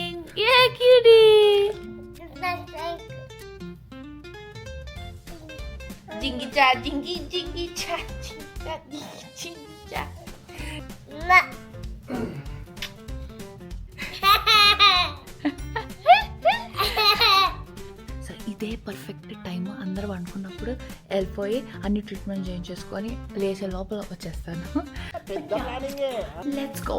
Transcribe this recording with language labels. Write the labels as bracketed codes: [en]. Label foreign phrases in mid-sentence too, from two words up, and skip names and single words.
[en] Yeah, cutie. Jingy cha, jingy jingy cha, jingy cha. [te] సో ఇదే [en] perfect time. [te] అందరూ అనుకున్నప్పుడు వెళ్ళిపోయి అన్ని ట్రీట్మెంట్ చేయించేసుకొని లేచే లోపల వచ్చేస్తాను. [en] let's go.